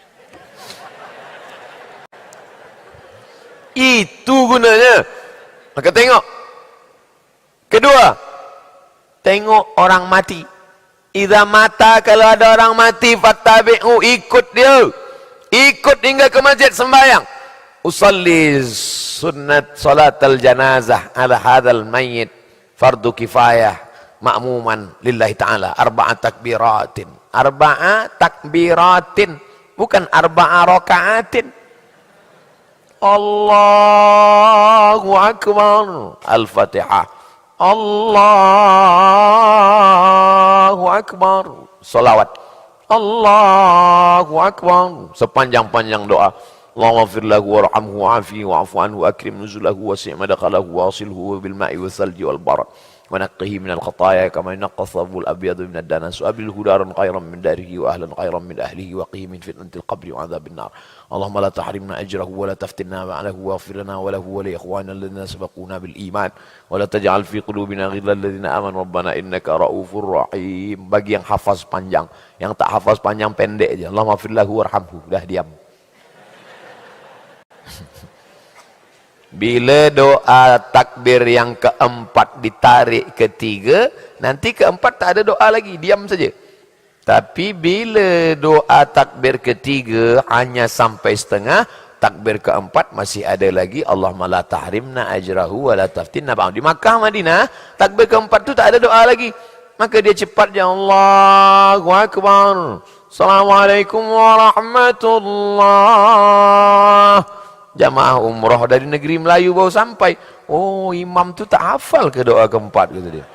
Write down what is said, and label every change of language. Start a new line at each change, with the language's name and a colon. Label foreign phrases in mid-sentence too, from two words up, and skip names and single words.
Malay: Itu gunanya. Maka tengok. Kedua, tengok orang mati.
Arabic: إذا مات,
Malay: kalau ada orang mati, fattabi'u, ikut dia. Ikut hingga ke masjid sembahyang.
Arabic: أصلي سنة صلاة الجنازة على هذا الميت فرض كفاية مأموما لله تعالى أربع تكبيرات. أربع تكبيرات,
Malay: bukan
Arabic: أربع ركعات. الله أكبر الفاتحة. الله أكبر صلوات. الله أكبر.
Malay: Sepanjang-panjang doa.
Arabic: اللهم اغفر له وارحمه وعافه واعف عنه أكرم نزله وسع مدخله واغسله بالماء والثلج والبرد. ونقه من الخطايا كما ينقى الثوب الأبيض من الدنس وأبله دارا خيرا من داره وأهلا خيرا من أهله وقيه من فتنة القبر وعذاب النار اللهم لا تحرمنا أجره ولا تفتنا بعده واغفر لنا وله ولإخواننا الذين سبقونا بالإيمان ولا تجعل في قلوبنا غلا الذين آمنوا ربنا إنك رؤوف رحيم.
Malay: Bagi yang hafaz panjang, yang tak hafaz panjang pendek aja.
Arabic: اللهم اغفر له وارحمه.
Malay: Dah diam. Bila doa takbir yang keempat ditarik ketiga, nanti keempat tak ada doa lagi, diam saja. Tapi bila doa takbir ketiga hanya sampai setengah, takbir keempat masih ada lagi.
Arabic: اللهم لا تحرمنا أجره ولا تفتنا بعد.
Malay: Di Makkah Madinah, takbir keempat tu tak ada doa lagi. Maka dia cepat ya
Arabic: الله أكبر. السلام عليكم ورحمة الله.
Malay: Jamaah umrah dari negeri Melayu baru sampai. Oh, imam tu tak hafal ke doa keempat, kata dia.